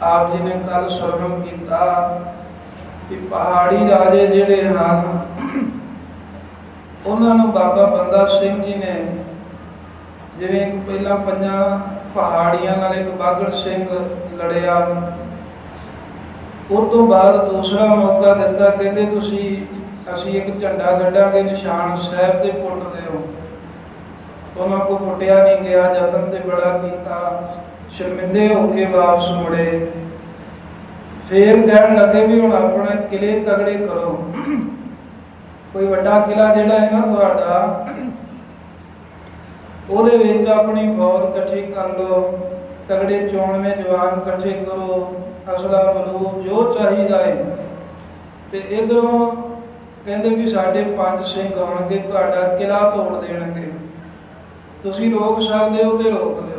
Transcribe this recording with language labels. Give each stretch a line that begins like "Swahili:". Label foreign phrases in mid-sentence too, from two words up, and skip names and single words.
Punjabi: ਆਪ ਜੀ ਨੇ ਕੱਲ੍ਹ ਸ੍ਰਵਣ ਕੀਤਾ ਕਿ ਪਹਾੜੀ ਰਾਜੇ ਜਿਹੜੇ ਹੈਂ ਉਨ੍ਹੋਂ ਨੇ ਬਾਬਾ ਬੰਦਾ ਸਿੰਘ ਜੀ ਨੇ ਜਿਵੇਂ ਏਕ ਪਹਿਲਾ 5 ਪਹਾੜੀਆਂ ਨਾਲ ਏਕ ਬਾਗੜ ਸਿੰਘ ਲੜਿਆ ਉਸ ਤੋ ਬਾਅਦ ਦੂਸਰਾ ਮੌਕਾ ਦਿੱਤਾ ਕਹਿਤੇ ਤੁਸੀਂ ਅਸੀਂ ਏਕ ਝੰਡਾ ਕੱਢਾਂਗੇ ਨਿਸ਼ਾਨ ਸਾਹਿਬ ਤੇ ਪੁੱਟ ਦਿਓ। ਉਨ੍ਹੋਂ ਨੇ ਕੋ ਪੁੱਟਿਆ ਨਹੀਂ ਗਿਆ ਜਤਨ ਤੇ ਬੜਾ ਕੀਤਾ ਸ਼ਰਮਿੰਦੇ ਹੋਕੇ ਵਾਪਸ ਮੁੜੇ। ਫਿਰ ਕਹਿਣ ਲੱਗੇ ਭੀ ਹੁਣ ਅਪਣੇ ਕਿਲੇ ਤਗੜੇ ਕਰੋ ਕੋਈ ਵੱਡਾ ਕਿਲਾ ਜਿਹੜਾ ਹੈ ਨਾ ਤੁਹਾਡਾ ਉਹਦੇ ਵਿੱਚ ਅਪਣੀ ਫ਼ੌਜ ਇਕੱਠੀ ਕਰ ਲੋ ਤਗੜੇ 94 ਜਵਾਨ ਇਕੱਠੇ ਕਰੋ ਅਸਲਾ ਬਲੂਦ ਜੋ ਚਾਹੀਦਾ ਹੈ। ਤੋ ਇਧਰੋਂ ਕਹਿਤੇ ਭੀ ਸਾਢੇ 5 ਸਿੰਘ ਆਉਣਗੇ ਤੁਹਾਡਾ ਕਿਲਾ ਤੋੜ ਦੇਣਗੇ ਤੁਸੀਂ ਰੋਕ ਸਕਤੇ ਹੋ ਤੋ ਰੋਕ ਲਿਓ।